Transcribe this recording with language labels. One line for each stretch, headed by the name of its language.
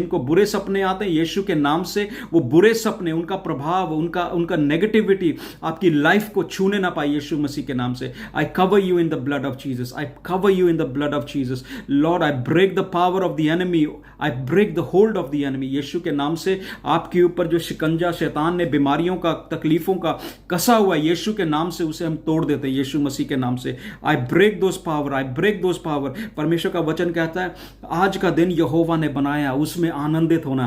Hindi: जिनको बुरे सपने आते हैं यीशु के नाम से, वो बुरे सपने, उनका प्रभाव, उनका नेगेटिविटी आपकी लाइफ को छूने ना पाए यीशु मसीह के नाम से।
English: I cover you in the blood of Jesus. I cover you in the blood of Jesus. Lord, I break the power of the enemy. I break the hold of the enemy.
Hindi: यीशु के नाम से आपके ऊपर जो शिकंजा शैतान ने बीमारियों का, तकलीफों का कसा हुआ है, यीशु के नाम से उसे हम तोड़ देते हैं यीशु मसीह के नाम से।
English: I break those power. I break those power.
Hindi: परमेश्वर का वचन कहता है आज का दिन यहोवा ने बनाया, उसमें आनंदित होना।